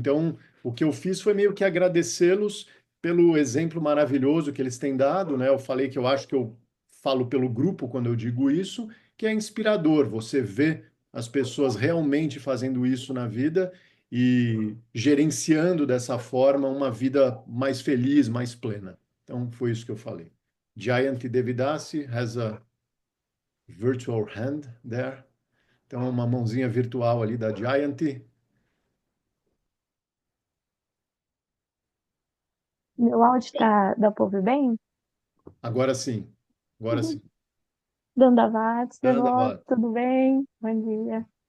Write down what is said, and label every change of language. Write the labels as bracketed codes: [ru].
[pt] Então, o que eu fiz foi meio que agradecê-los pelo exemplo maravilhoso que eles têm dado, né? Eu falei que eu acho que eu falo pelo grupo quando eu digo isso, que é inspirador você ver as pessoas realmente fazendo isso na vida e gerenciando dessa forma uma vida mais feliz, mais plena. Então, foi isso que eu falei. [en] Jayanti Devidasi has a virtual hand there. [pt] Então, uma mãozinha virtual ali da Giant. Meu áudio dá pra ouvir bem? Agora sim. Agora sim. Dandavates, devoto, Dandavat. tudo bem? Bom dia.